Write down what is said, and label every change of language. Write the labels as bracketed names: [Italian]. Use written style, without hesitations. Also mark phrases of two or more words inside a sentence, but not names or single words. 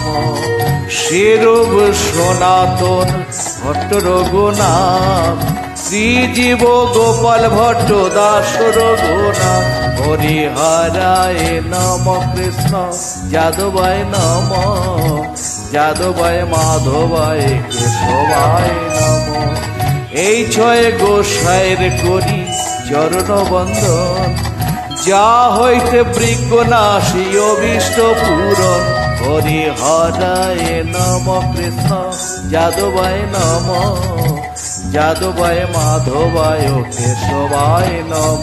[Sanskrit] श्री रूप सनातन भट्ट रघुनाथ श्रीजीव गोपाल भट्ट दास रघुनाथ। हरि हराय नम कृष्ण जादवाय नम जादवाय माधवाय केशवाय नम। [Bangla] এই ছয় গোসাইর করি চরণ বন্দন যা হইতে বৃক্ষনাশী অভীষ্ট পূরণ। [Sanskrit] হরি হরায় নম কৃষ্ণ যাদবায় নম যাদবায় মাধবায় কেশবায় নম।